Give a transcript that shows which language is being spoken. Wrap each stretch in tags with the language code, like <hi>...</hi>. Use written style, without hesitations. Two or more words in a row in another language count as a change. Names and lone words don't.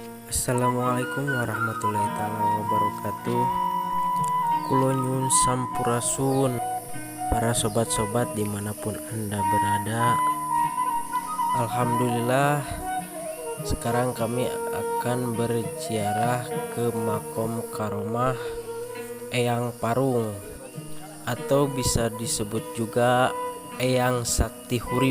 <ar>السلام عليكم ورحمة الله تعالى وبركاته.</ar> <jv>Kulo nyun</jv> <id>sampurasun para sobat-sobat dimanapun anda berada. Alhamdulillah, sekarang kami akan berziarah ke makom karomah Eyang Parung, atau bisa disebut juga Eyang Sakti Hurip.</id>